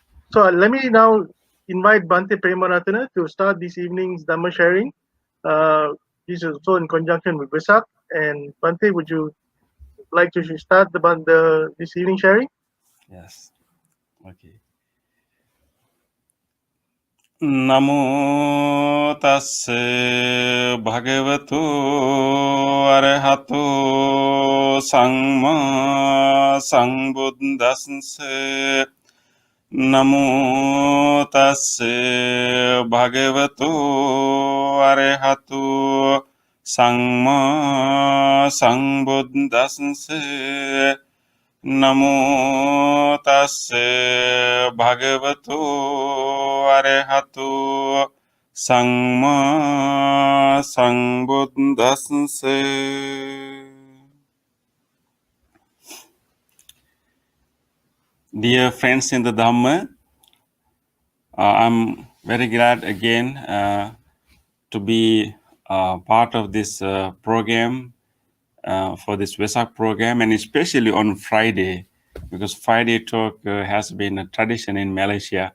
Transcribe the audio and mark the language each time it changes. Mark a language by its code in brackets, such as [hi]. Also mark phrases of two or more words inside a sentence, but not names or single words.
[en] So let me now invite Bhante Pemaratana to start this evening's Dhamma sharing. This is also in conjunction with Vesak. And Bhante, would you like to start this evening sharing? Yes. Okay. [pi] Namo tassa bhagavato arahato samma sambuddhassa. Namo tassa bhagavato arahato samma sambuddhassa. Namo tassa bhagavato arahato samma sambuddhassa. [en] Dear friends in the Dhamma, I'm very glad again to be part of this program, for this Vesak program, and especially on Friday, because Friday talk has been a tradition in Malaysia.